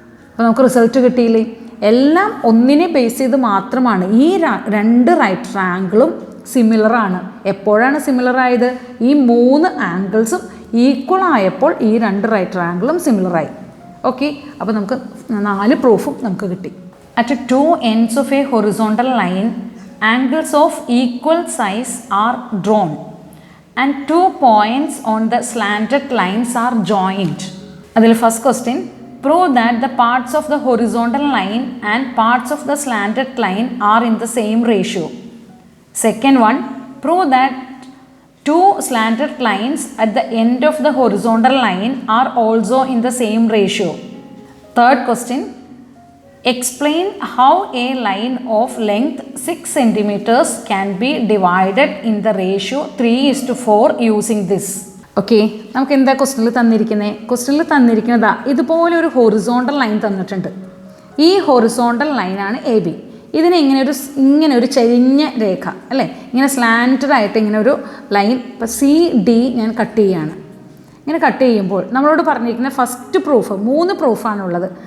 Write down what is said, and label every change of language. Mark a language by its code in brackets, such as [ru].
[ml] അപ്പോൾ നമുക്ക് റിസൾട്ട് കിട്ടിയില്ലേ? എല്ലാം ഒന്നിനെ ബേസ് ചെയ്ത് മാത്രമാണ്. ഈ 2 റൈറ്റ് ട്രയാങ്കിളും സിമിലർ ആണ്. എപ്പോഴാണ് സിമിലർ ആയത്? ഈ 3 ആംഗിൾസും ഈക്വൽ ആയപ്പോൾ ഈ 2 റൈറ്റ് ട്രയാങ്കിളും സിമിലറായി. ഓക്കെ, അപ്പോൾ നമുക്ക് 4 പ്രൂഫും നമുക്ക് കിട്ടി. [en] At 2 ends of a horizontal line, angles of equal size are drawn and 2 points on the slanted lines are joined. [ml] അതിൽ [en] First question, prove that the parts of the horizontal line and parts of the slanted line are in the same ratio. Second one, prove that 2 slanted lines at the end of the horizontal line are also in the same ratio. Third question, explain how a line of length 6 centimeters can be divided in the ratio 3:4 using this. [ml] Okay, നമുക്ക് എന്താ ക്വസ്റ്റ്യനിൽ തന്നിരിക്കുന്നത്? ക്വസ്റ്റ്യനിൽ തന്നിരിക്കുന്നതാ ഇതുപോലെ ഒരു horizontal line തന്നിട്ടുണ്ട്. ഈ horizontal ലൈനാണ് AB. ഇതിനെ ഇങ്ങനെ ഒരു ചെരിഞ്ഞ രേഖ അല്ലേ, ഇങ്ങനെ സ്ലാൻറ്റഡ് ആയിട്ട് ഇങ്ങനെ ഒരു ലൈൻ. ഇപ്പോൾ CD ഞാൻ കട്ട് ചെയ്യുകയാണ്. ഇങ്ങനെ കട്ട് ചെയ്യുമ്പോൾ നമ്മളോട് പറഞ്ഞിരിക്കുന്ന ഫസ്റ്റ് പ്രൂഫ് 3 പ്രൂഫാണുള്ളത്.